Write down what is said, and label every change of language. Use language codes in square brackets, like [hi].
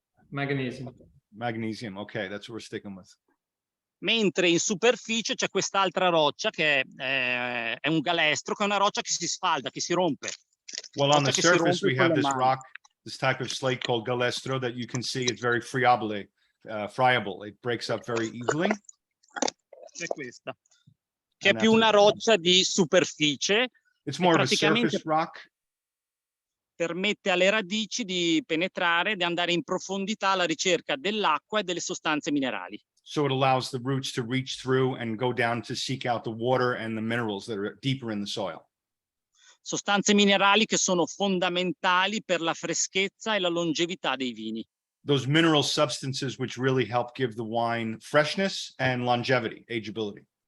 [en] Magnesium. Okay, that's what we're sticking with. [it] Mentre in superficie c'è quest'altra roccia che è un galestro, che è una roccia che si sfalda, che si rompe. [en] Well, on the surface we have this rock, this type of slate called galestro that you can see it's very friable. It breaks up very easily. [it] È questa, che è più una roccia di superficie. [en] It's more of a surface rock. [it] Permette alle radici di penetrare, di andare in profondità alla ricerca dell'acqua e delle sostanze minerali. [en] So it allows the roots to reach through and go down to seek out the water and the minerals that are deeper in the soil. [it] Sostanze minerali che sono fondamentali per la freschezza e la longevità dei vini. [en] Those mineral substances which really help give the wine freshness and longevity, ageability.